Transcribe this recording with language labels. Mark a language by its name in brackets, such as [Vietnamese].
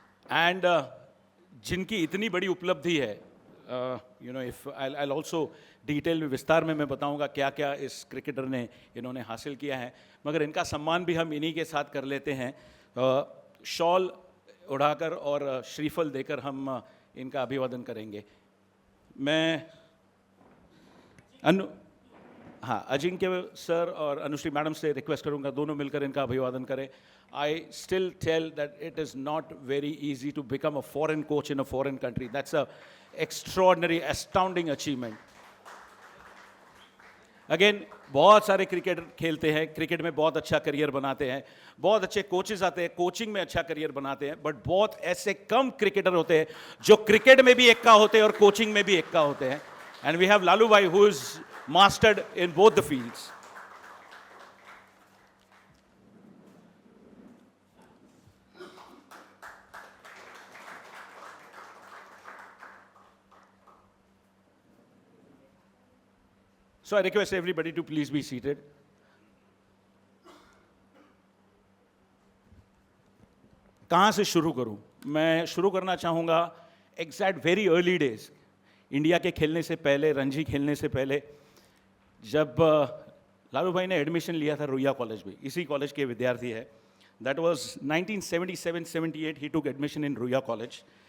[Hindi] And जिनकी इतनी बड़ी उपलब्धि है, [English] if I'll also [Hindi] डिटेल में विस्तार में मैं बताऊंगा क्या क्या इस क्रिकेटर ने इन्होंने हासिल किया है, मगर इनका सम्मान भी हम इन्हीं के साथ कर लेते हैं. शॉल उड़ाकर और श्रीफल देकर हम इनका अभिवादन करेंगे. मैं अजिंक्य सर और अनुश्री मैडम से रिक्वेस्ट करूंगा दोनों मिलकर इनका अभिवादन करें. [English] I still tell that it is not very easy to become a foreign coach in a foreign country. That's a extraordinary, astounding achievement. [Hindi] Again बहुत सारे क्रिकेटर खेलते हैं, क्रिकेट में बहुत अच्छा करियर बनाते हैं, बहुत अच्छे कोचेस आते हैं, कोचिंग में अच्छा करियर बनाते हैं, बट बहुत ऐसे कम क्रिकेटर होते हैं जो क्रिकेट में भी एक्का होते हैं और कोचिंग में भी एक्का होते हैं. [English] And we have Lalu भाई who is mastered in both the fields. So I request everybody to please be seated. [Hindi] कहाँ से शुरू करूँ? मैं शुरू करना चाहूँगा [English] exact very early days, [Hindi] India के खेलने से पहले, रणजी खेलने से पहले, जब लालू भाई ने एडमिशन लिया था रुइया कॉलेज में, इसी कॉलेज के विद्यार्थी है, [English] That was 1977-78, he took admission in Ruia college.